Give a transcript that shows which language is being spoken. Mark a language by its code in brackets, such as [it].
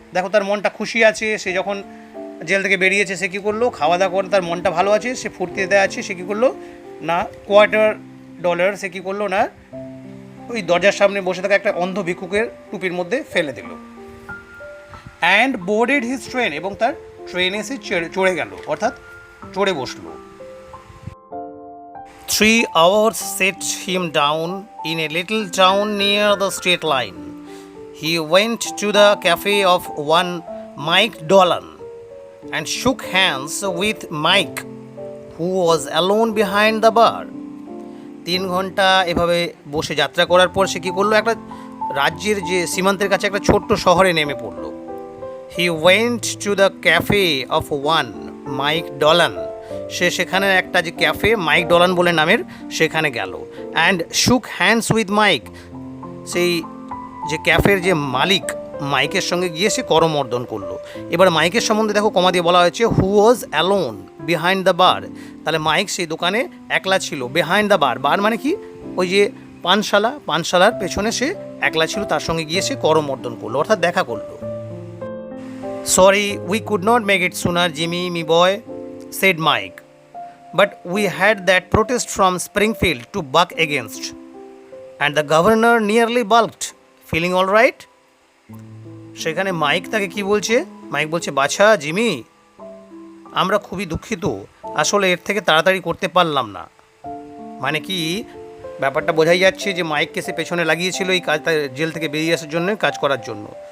[bn] দেখো তার মনটা খুশি আছে, সে যখন জেল থেকে বেরিয়েছে সে কী করলো, খাওয়া দাওয়া করে তার মনটা ভালো আছে, সে ফুর্তিতে আছে, সে কী করলো না $1/4 সে কী করলো না ওই দরজার সামনে বসে থাকা একটা অন্ধ ভিক্ষুকের টুপির মধ্যে ফেলে দিল। [en] and boarded his train, [bn] এবং তার ট্রেনে সে চড়ে গেল, অর্থাৎ চড়ে বসলো। [en] 3 hours set him down in a little town near the state line. He went to the cafe of one Mike Dolan and shook hands with Mike, who was alone behind the bar. [bn] 3 ঘন্টা এভাবে বসে যাত্রা করার পর সে কী করলো, একটা রাজ্যের যে সীমান্তের কাছে একটা ছোট্ট শহরে নেমে পড়লো। [en] He went to the cafe of one Mike Dolan. [bn] সে সেখানে একটা যে ক্যাফে মাইক ডলান বলে নামের, সেখানে গেল। [en] and shook hands with Mike, [bn] সেই যে ক্যাফের যে মালিক মাইকের সঙ্গে গিয়ে সে করমর্দন করলো। এবার মাইকের সম্বন্ধে দেখো কমা দিয়ে বলা হয়েছে [en] Who was alone behind the bar. [bn] তাহলে মাইক সেই দোকানে একলা ছিল। [en] behind the bar, [bn] বার মানে কি, ওই যে পানশালার পেছনে সে একলা ছিল, তার সঙ্গে গিয়ে সে করমর্দন করলো, অর্থাৎ দেখা করলো। [en] Sorry, we could not make it sooner, Jimmy, me boy, said Mike. But we had that protest from Springfield to buck against. And the governor nearly balked. Feeling all right? [bn] সেখানে মাইক তাকে কি বলছে, mic বলছে, বাছা Jimmy, আমরা খুবই দুঃখিত, আসলে এর থেকে তাড়াতাড়ি করতে পারলাম না। মানে কি, ব্যাপারটা বোঝাই যাচ্ছে যে মাইককে সে পেছনে লাগিয়েছিল এই কাজ, জেল থেকে বেরিয়ে আসার জন্য, কাজ করার জন্য।